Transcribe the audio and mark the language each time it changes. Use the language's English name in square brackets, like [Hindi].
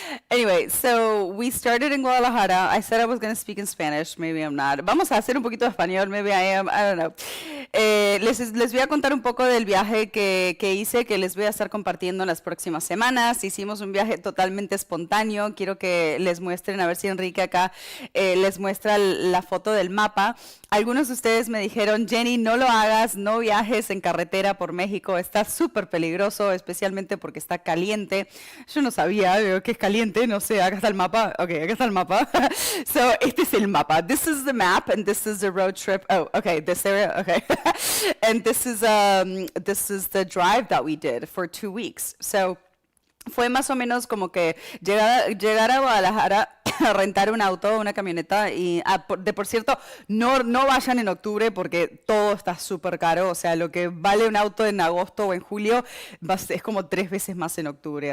[English] Anyway, so we started in Guadalajara. I said I was going to speak in Spanish. Maybe I'm not. [Spanish] Vamos a hacer un poquito de español. [English] Maybe I am. I don't know. [Spanish] Les voy a contar un poco del viaje que hice, que les voy a estar compartiendo en las próximas semanas. Hicimos un viaje totalmente espontáneo. Quiero que les muestren, a ver si Enrique acá les muestra la foto del mapa. Algunos de ustedes me dijeron, Jenny, no lo hagas, no viajes en carretera por México, está súper peligroso, especialmente porque está caliente. Yo no sabía que es caliente, no sé, acá está el mapa. Ok, acá está el mapa. So, este es el mapa. [English] This is the map, and this is the road trip. Oh, okay, this area, okay. And this is the drive that we did for 2 weeks. So, [Spanish] fue más o menos como que llegar a Guadalajara rentar un auto, una camioneta. Y por cierto, no vayan en octubre porque todo está súper caro. O sea, lo que vale un auto en agosto o en julio es como 3 veces más en octubre.